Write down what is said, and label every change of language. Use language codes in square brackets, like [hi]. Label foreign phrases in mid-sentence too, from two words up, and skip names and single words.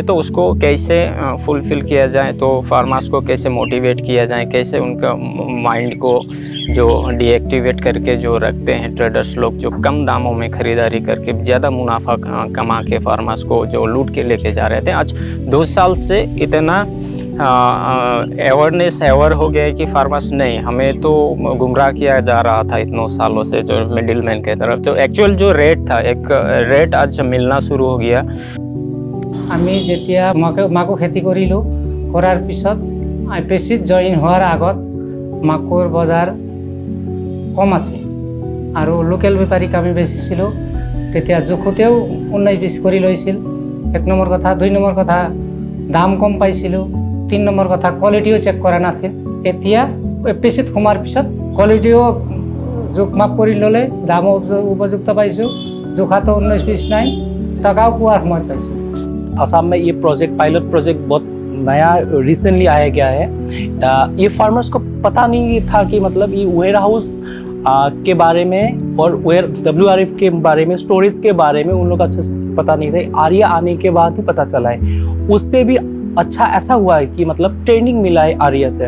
[hi] तो उसको कैसे फुलफिल किया जाए, तो फार्मर्स को कैसे मोटिवेट किया जाए, कैसे उनका माइंड को जो डीएक्टिवेट करके जो रखते हैं ट्रेडर्स लोग, जो कम दामों में ख़रीदारी करके ज़्यादा मुनाफा कमा के फार्मर्स को जो लूट के लेके जा रहे थे। आज 2 साल से इतना अवेयरनेस हो गया है कि फार्मर्स नहीं, हमें तो गुमराह किया जा रहा था इतनों सालों से जो मिडिलमैन के तरफ, जो एक्चुअल जो रेट था, एक रेट आज मिलना शुरू हो गया। [as] आमी जेतिया माको खेती करिलो, करार पिছত एपीसीत जॉइन होৱাৰ আগত माकोर बजार कम আছিল আৰু লোকেল বেপাৰীক আমি বেচিছিলো। তেতিয়া জোখতেও 19-20 কৰি লৈছিল। 1 নম্বৰ কথা। 2 নম্বৰ কথা দাম কম পাইছিলো। 3 নম্বৰ কথা কোৱালিটিও চেক কৰা নাছিল। এতিয়া এপিচিত সোমাৰ পিছত কোৱালিটিও জোখ মাপ কৰি ল'লে, দামো উপযুক্ত পাইছোঁ। জোখাটো 19-20 নাই, টকাও পোৱাৰ সময় পাইছোঁ। [hi] असम में ये प्रोजेक्ट [en] pilot project [hi] बहुत नया रिसेंटली आया गया है। ये फार्मर्स को पता नहीं था कि मतलब ये वेयर हाउस के बारे में और WRF के बारे में, स्टोरेज के बारे में उन लोग अच्छे से पता नहीं था। आर्या आने के बाद ही पता चला है। उससे भी अच्छा ऐसा हुआ है कि मतलब ट्रेनिंग मिला है आर्या से।